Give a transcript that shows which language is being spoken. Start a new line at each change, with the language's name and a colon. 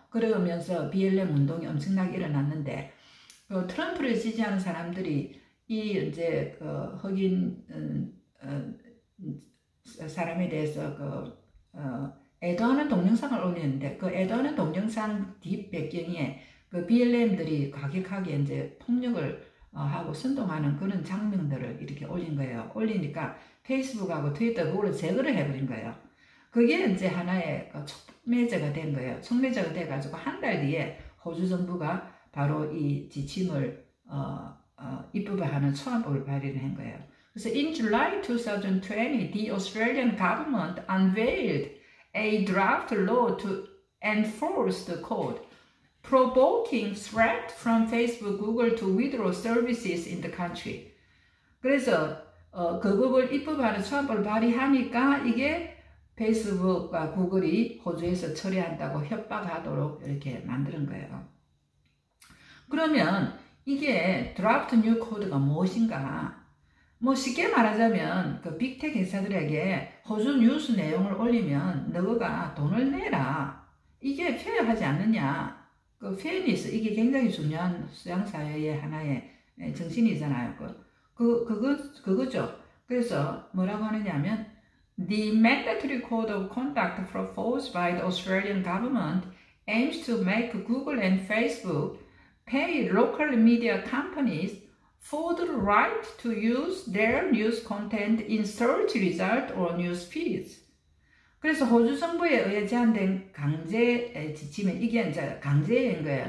Korean: 그러면서 BLM 운동이 엄청나게 일어났는데 트럼프를 지지하는 사람들이 이 이제 흑인 사람에 대해서 애도하는 동영상을 올렸는데 그 애도하는 동영상 뒷 배경에 그 BLM들이 과격하게 이제 폭력을 하고 선동하는 그런 장면들을 이렇게 올린 거예요. 올리니까 페이스북하고 트위터 그걸로 제거를 해버린 거예요. 그게 이제 하나의 촉매제가 된 거예요. 촉매제가 돼가지고 한 달 뒤에 호주 정부가 바로 이 지침을 입법을 하는 초안법을 발의를 한 거예요. 그래서
English: in July 2020, the Australian government unveiled a draft law to enforce the code, provoking threat from Facebook, Google to withdraw services in the country.
Korean: 그래서 그 법을 입법하는 초안법을 발의하니까 이게 페이스북과 구글이 호주에서 처리한다고 협박하도록 이렇게 만드는 거예요. 그러면 이게 드라프트 뉴 코드가 무엇인가? 뭐 쉽게 말하자면 그 빅테크 회사들에게 호주 뉴스 내용을 올리면 너가 돈을 내라. 이게 페어하지 않느냐. 그 페어니스 이게 굉장히 중요한 수양사회의 하나의 정신이잖아요. 그거죠. 그래서 뭐라고 하느냐면
English: The mandatory code of conduct proposed by the Australian government aims to make Google and Facebook pay local media companies for the right to use their news content in search result or news feeds.
Korean: 그래서 호주 정부에 의해 제한된 강제 지침은 이게 이제 강제인 거예요.